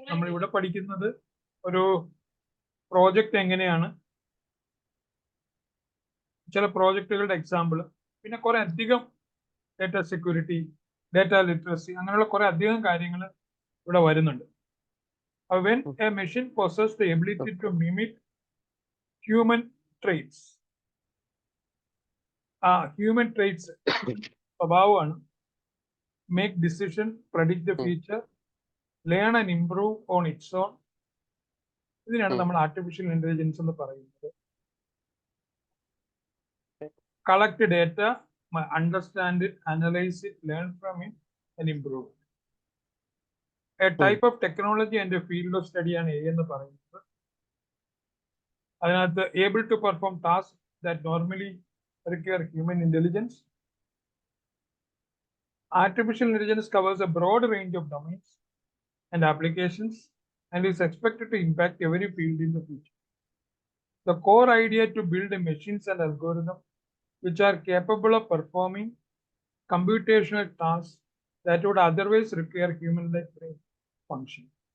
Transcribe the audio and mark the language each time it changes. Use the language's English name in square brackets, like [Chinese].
[Malayalam] നമ്മൾ ഇവിടെ പഠിക്കുന്നത് ഒരു പ്രോജക്റ്റ് എങ്ങനെയാണ്, ചില പ്രോജക്റ്റുകളുടെ എക്സാമ്പിൾ, പിന്നെ കുറെ അധികം ഡേറ്റ സെക്യൂരിറ്റി, ഡേറ്റ ലിറ്ററസി, അങ്ങനെയുള്ള കുറെ അധികം കാര്യങ്ങൾ ഇവിടെ വരുന്നുണ്ട്. [English] When a machine possesses the ability to mimic human traits, human traits [Malayalam] സ്വഭാവമാണ്, [English] make decision, predict the future, learn and improve on its own. [Malayalam] ഇതിനാണ് നമ്മൾ ആർട്ടിഫിഷ്യൽ ഇന്റലിജൻസ് എന്ന് പറയുന്നത്. [English] Collect data, understand it, analyse it, learn from it and improve. A type of technology and a field of സ്റ്റഡിയാണ് A [Malayalam] എന്ന് പറയുന്നത്. അതിനകത്ത് [English] Able to perform task that normally require human intelligence. Artificial intelligence covers a broad range of domains and applications and is expected to impact every field in the future. The core idea to build machines and algorithms which are capable of performing computational tasks that would otherwise require human-like brain function.